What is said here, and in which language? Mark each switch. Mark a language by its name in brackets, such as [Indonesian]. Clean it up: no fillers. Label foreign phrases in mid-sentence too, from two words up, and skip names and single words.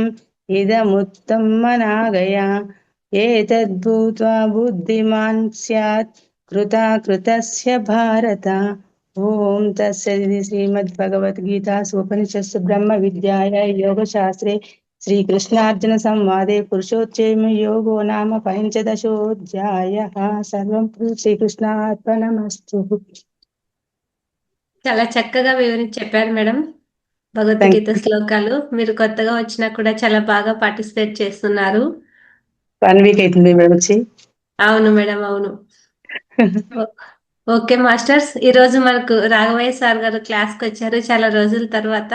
[Sanskrit] इदमुत्तमनागया एतद्भूत्वा बुद्धिमान् स्यात् कृतस्य भारत ओम तत्सदिति श्रीमद्भगवद्गीतासु उपनिषत्सु ब्रह्म विद्यायां योगशास्त्रे श्रीकृष्णार्जुन संवादे पुरुषोत्तम योगो नाम पंचदशोऽध्यायः सर्वं శ్రీకృష్ణార్పణమస్తు. [Telugu] చాలా చక్కగా వివరించి చెప్పారు మేడం భగవద్గీత శ్లోకాలు. మీరు కొత్తగా వచ్చినా కూడా చాలా బాగా పార్టిసిపేట్ చేస్తున్నారు. 1 వీక్ అవుతుంది మేడం వచ్చి. అవును మేడం, అవును. [English] okay masters, [Telugu] ఈ రోజు మనకు రాఘవయ్య సార్ గారు క్లాస్కి వచ్చారు చాలా రోజుల తర్వాత.